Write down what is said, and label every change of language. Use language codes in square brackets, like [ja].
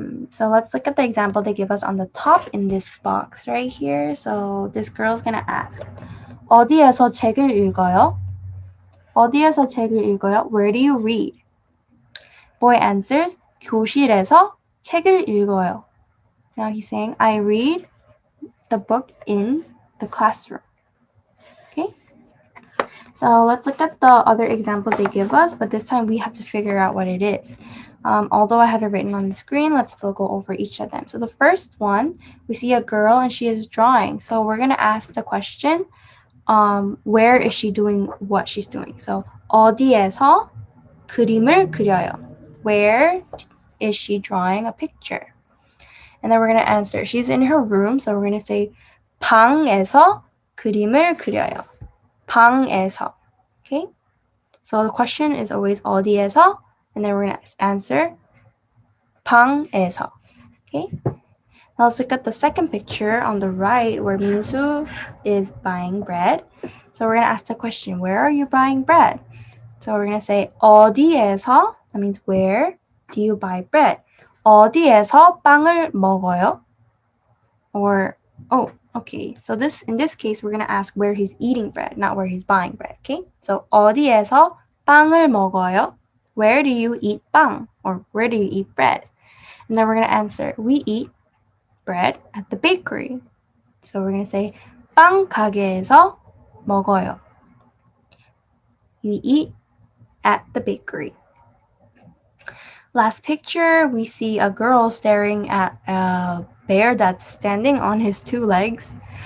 [en] So let's look at the example they give us on the top in this box right here. So this girl's gonna ask, [ko] 어디에서 책을 읽어요? 어디에서 책을 읽어요? [en] Where do you read? Boy answers, [ko] 교실에서 책을 읽어요. [en] Now he's saying, I read the book in the classroom. Okay? So let's look at the other examples they give us, but this time we have to figure out what it is. Although I have it written on the screen, let's still go over each of them. So the first one, we see a girl and she is drawing. So we're going to ask the question, where is she doing what she's doing? [ko] So 어디에서 그림을 그려요? [en] Where is she drawing a picture? And then we're going to answer, she's in her room. So we're going to say [ko] 방에서 그림을 그려요. 방에서. Okay? [en] So the question is always 어디에서? And then we're going to answer 방에서. Okay? Now let's look at the second picture on the right where Minsu is buying bread. So we're going to ask the question, where are you buying bread? So we're going to say 어디에서? That means where do you buy bread? [ko] 어디에서 빵을 먹어요? [en] Or, okay. So in this case, we're going to ask where he's eating bread, not where he's buying bread. Okay? [ko] So 어디에서 빵을 먹어요? [en] Where do you eat 빵? Or where do you eat bread? And then we're going to answer, we eat bread at the bakery. So we're going to say [ko] 빵 가게에서 먹어요. [en] We eat at the bakery. Last picture, we see a girl staring at a bear that's standing on his 2 legs.